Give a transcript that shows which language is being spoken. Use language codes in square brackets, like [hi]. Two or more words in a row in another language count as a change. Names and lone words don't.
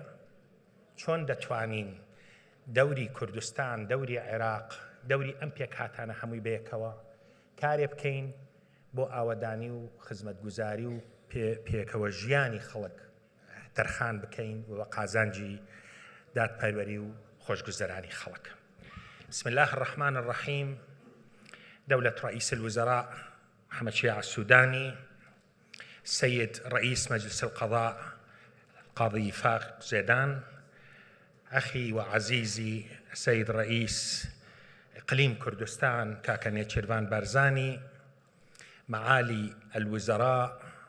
[ckb] چۆن دەتوانین دەوری کوردستان، دەوری عێراق، دەوری ئەم پێکهاتانە هەمووی بەیەکەوە کارێ بکەین بۆ ئاوەدانی و خزمەتگوزاری و پێکەوە ژیانی خەڵک تەرخان بکەین و قازانجی دادپەروەری و خۆشگوزەرانی خەڵک. [ar] بسم الله الرحمن الرحيم. دولة رئيس الوزراء محمد شيع السوداني، السيد رئيس مجلس القضاء القاضي فاق زيدان، أخي وعزيزي السيد رئيس إقليم كردستان كاكا نيتشيرفان بارزاني، معالي الوزراء